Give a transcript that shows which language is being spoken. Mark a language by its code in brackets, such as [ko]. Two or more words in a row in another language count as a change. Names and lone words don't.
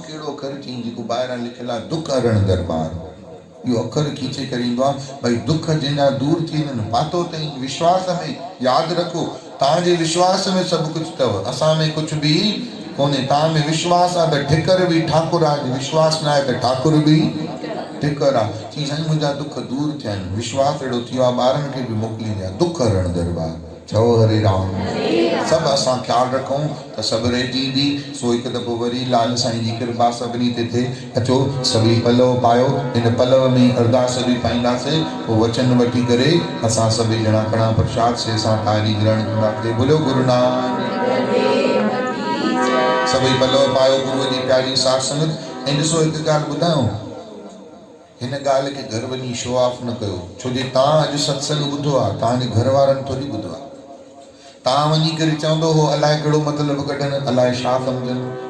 [sd] कहिड़ो अखर चई जेको ॿाहिरां लिखियलु आहे दुख हरण दरबार इहो अखर खीचे करे ईंदो आहे भई दुख जंहिंजा दूर थी वञनि पातो अथई विश्वास में यादि रखो तव्हांजे विश्वास में सभु कुझु अथव असां में कुझु बि कोन्हे तव्हां में विश्वास आहे त ठिकर बि ठाकुर आहे विश्वास न आहे त ठाकुर बि ठिकर आहे चई साईं मुंहिंजा दुख दूर थिया आहिनि विश्वास अहिड़ो थी वियो आहे ॿारनि खे बि मोकिलींदी आहे दुख हरण दरबार चओ हरे राम सभु असां ख़्यालु रखूं त सभु रहिजी ईंदी सो हिकु दफ़ो वरी लाल साईं जी कृपा सभिनी ते थिए अचो सभई पलव पायो हिन पलव में अरदास बि पाईंदासीं पोइ वचन वठी करे असां सभई ॼणा कणा प्रसाद से असां तारी ग्रहण कंदासीं बोलो गुरु नानक सभई पलव पायो गुरूअ जी प्यारी साथ संगत ऐं ॾिसो हिकु ॻाल्हि ॿुधायो हिन ॻाल्हि खे घर वञी [en] show off [sd] न कयो छो जे तव्हां अॼु सत्संग ॿुधो आहे तव्हांजे घर वारनि थोरी ॿुधो आहे तव्हां वञी करे चवंदो हो अलाए कहिड़ो मतिलबु कढनि अलाए छा सम्झनि